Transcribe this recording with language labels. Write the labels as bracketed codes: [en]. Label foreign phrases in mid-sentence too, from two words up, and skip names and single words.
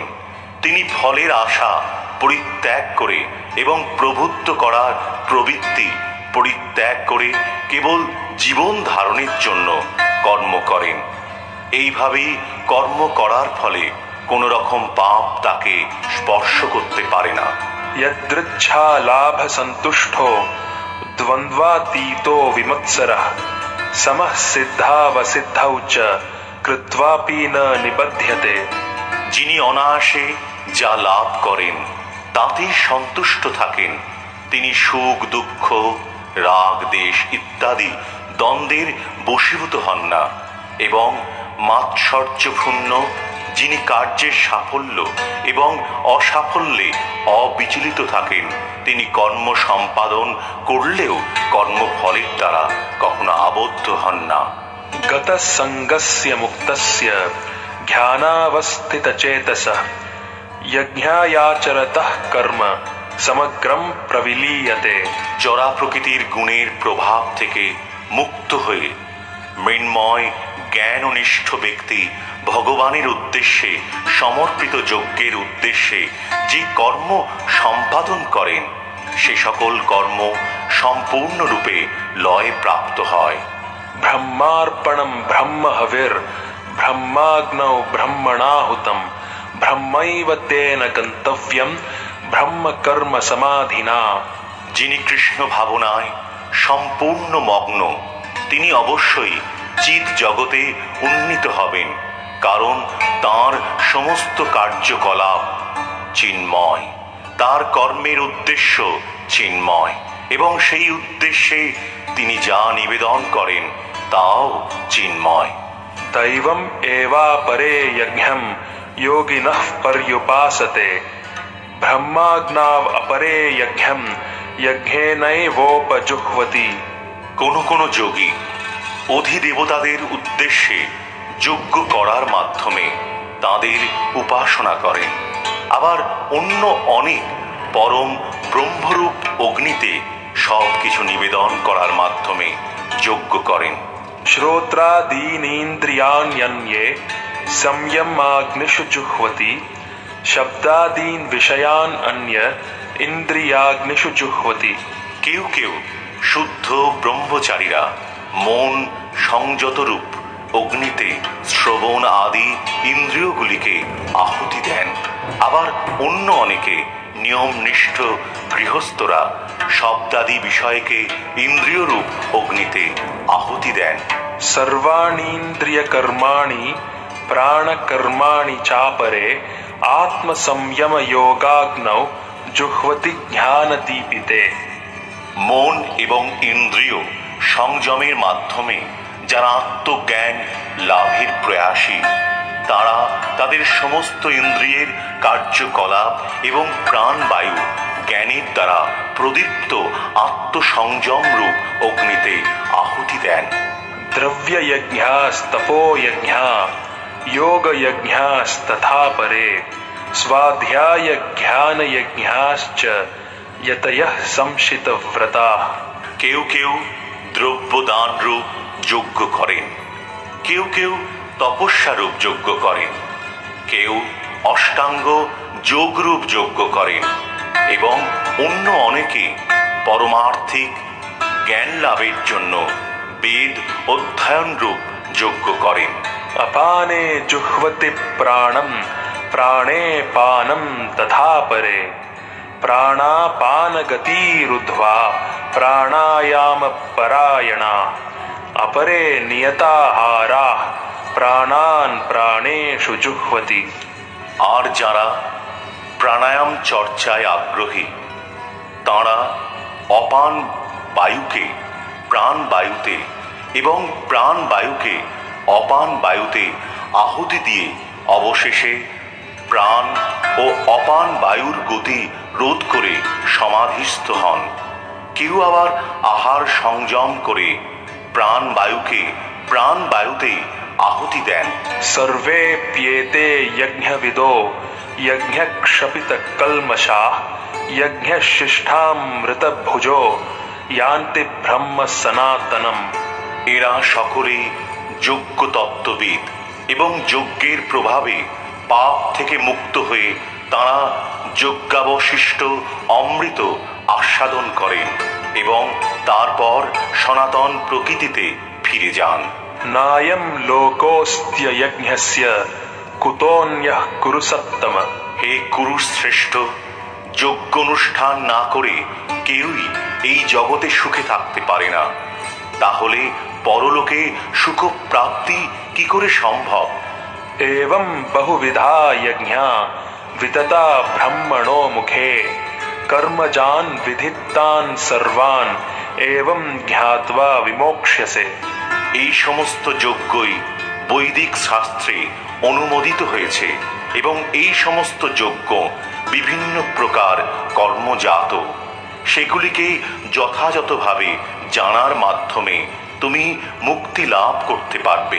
[bn] তিনি ফলের আশা পরিত্যাগ করে এবং প্রভুত্ব করার প্রবৃত্তি পরিত্যাগ করে কেবল জীবন ধারণের জন্য কর্ম করেন। এইভাবেই কর্ম করার ফলে কোন রকম পাপ তাকে স্পর্শ করতে পারে না। [sa] यदृच्छा लाभ संतुष्टो द्वंद्वातीतो विमत्सरः समः सिद्धावसिद्धौ च कृत्वापि न निबध्यते। [bn] যিনি অনায়াসে যা লাভ করেন তাতেই সন্তুষ্ট থাকেন, তিনি সুখ দুঃখ রাগ দেশ ইত্যাদি দ্বন্দ্বের বশীভূত হন না, এবং মাৎসর্যপূর্ণ যিনি কার্যের সাফল্য এবং অসাফল্যে অবিচলিত থাকেন, তিনি কর্ম সম্পাদন করলেও কর্মফলের দ্বারা কখনো আবদ্ধ হন না। [sa] गत संगस्य मुक्तस्य ध्यानावस्थितचेतसः यज्ञायाचरतः कर्म समग्रम प्रविलीयते। [bn] জরা প্রকৃতির গুণের প্রভাব থেকে মুক্ত হয়ে মৃন্ময় জ্ঞাননিষ্ঠ ব্যক্তি ভগবানের উদ্দেশ্যে সমর্পিত যজ্ঞের উদ্দেশ্যে যে কর্ম সম্পাদন করেন সে সকল কর্ম সম্পূর্ণরূপে লয় প্রাপ্ত হয়। [sa] ब्रह्मार्पणं ब्रह्म हविर ब्रह्माग्नौ ब्रह्मणाहुतम ब्रह्मैव तेन गन्तव्यं ब्रह्म कर्म समाधिना। [bn] যিনি কৃষ্ণ ভাবনায় সম্পূর্ণ মগ্ন তিনি অবশ্যই চিৎ জগতে উন্নীত হবেন, কারণ তাঁর সমস্ত কার্যকলাপ চিন্ময়, তার কর্মের উদ্দেশ্য চিন্ময়, এবং সেই উদ্দেশ্যে তিনি যা নিবেদন করেন তাও চিন্ময়। [sa] दैवम् एवापरे यज्ञं योगिनः पर्युपासते ब्रह्माग्नाव अपरे यज्ञं यज्ञेनैवोपजुह्वति। [bn] কোন যোগী অধিদেবতাদের উদ্দেশ্যে যজ্ঞ করার মাধ্যমে তাদের উপাসনা করেন, আবার অন্য অনেক পরম ব্রহ্মরূপ অগ্নিতে সব কিছু নিবেদন করার মাধ্যমে যজ্ঞ করেন। [sa] श्रोत्रादीनीन्द्रियाण्यन्ये संयमाग्निषु जुह्वति शब्दादीन विषयान अन्य इंद्रियाग्निषु जुह्वति। [bn] কেউ কেউ শুদ্ধ ব্রহ্মচারীরা মন সংযত রূপ অগ্নিতে শ্রবণ আদি ইন্দ্রিয়গুলিকে আহুতি দেন, আবার অন্য অনেকে নিয়মনিষ্ঠ গৃহস্থরা শব্দাদি বিষয়কে ইন্দ্রিয়রূপ অগ্নিতে আহুতি দেন। [sa] सर्वाणीन्द्रिय कर्माणि प्राण कर्माणि चापरे आत्म संयम योगाग्नौ जुह्वति ज्ञान दीपिते। [bn] মন এবং ইন্দ্রিয় সংযমের মাধ্যমে যারা আত্মজ্ঞান লাভের প্রয়াসী তারা তাদের সমস্ত ইন্দ্রিয়ের কার্যকলাপ এবং প্রাণবায়ু জ্ঞানের দ্বারা প্রদীপ্ত আত্মসংযম রূপ অগ্নিতে আহুতি দেন। [sa] द्रव्य यज्ञास्तपो यज्ञा योग यज्ञास्तथा परे स्वाध्याय ज्ञान यज्ञाश्च यतयः संशित व्रता। [bn] কেউ কেউ দ্রব্যদান রূপ যজ্ঞ করেন, কেউ কেউ তপস্যা রূপ যজ্ঞ করেন, কেউ অষ্টাঙ্গ যোগরূপ যজ্ঞ করেন, এবং অন্য অনেকে পরমার্থিক জ্ঞান লাভের জন্য বেদ অধ্যয়ন রূপ যজ্ঞ করেন। [sa] अपाने जुह्वति प्राणं प्राणे पानं तथा परे प्राणापान गतिरुद्ध्वा प्राणायाम परायणा अपरे नियताहारा प्राणान प्राणेषु जुह्वति। [bn] আর যারা প্রাণায়াম চর্চায় আগ্রহী তাঁরা অপান বায়ুকে প্রাণবায়ুতে এবং প্রাণবায়ুকে অপান বায়ুতে আহুতি দিয়ে অবশেষে প্রাণ ও অপান বায়ুর গতি রোধ করে সমাধিস্থ হন। কেউ আবার আহার সংযম করে প্রাণ বায়ুতে আহুতি দেন। [sa] सर्वे प्येते यज्ञविदो यज्ञक्षपित कल्मषाः यज्ञशिष्ठामृतभुजो यान्ति ब्रह्म सनातनम। [bn] এরা সকলেই যজ্ঞ তত্ত্ববিদ এবং যজ্ঞের প্রভাবে পাপ থেকে মুক্ত হয়ে তাঁরা যজ্ঞাবশিষ্ট অমৃত আস্বাদন করেন এবং তারপর সনাতন প্রকৃতিতে ফিরে যান। [sa] नायं लोकोऽस्त्य यज्ञस्य कुतोऽन्यः कुरु सत्तम। [bn] হে কুরুশ শ্রেষ্ঠ, যজ্ঞ অনুষ্ঠান না করে কেউই এই জগতে সুখে থাকতে পারে না, তাহলে পরলোকে সুখ প্রাপ্তি কি করে সম্ভব? [sa] एवं बहुविधा यज्ञा वितता ब्रह्मणो मुखे कर्मजान् विधितान् सर्वान् एवं ज्ञात्वा विमोक्ष्यसे। [bn] এই সমস্ত যজ্ঞই বৈদিক শাস্ত্রে অনুমোদিত হয়েছে এবং এই সমস্ত যজ্ঞ বিভিন্ন প্রকার কর্মজাত। সেগুলিকে যথাযথভাবে জানার মাধ্যমে তুমি মুক্তি লাভ করতে পারবে।